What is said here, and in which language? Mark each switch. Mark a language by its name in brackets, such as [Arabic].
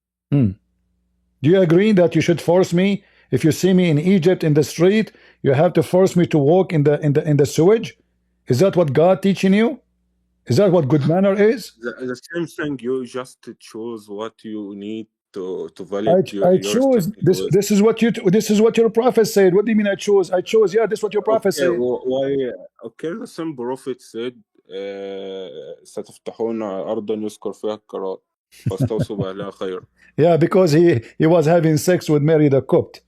[English] Do you agree that you should force me? If you see me in Egypt in the street, you have to force me to walk in the sewage? Is that what God teaching you? Is that what good manner is? The same thing. You just choose what you need to validate I choose this. This is what your prophet said. What do you mean I chose? I chose. Yeah, this is what your prophet said. Why? Okay, the same prophet said, [Arabic] ستفتحون أرضا يذكر فيها الكرام فاستوصوا بأهلها خير. [English] Yeah, because he was having sex with Mary the Copt.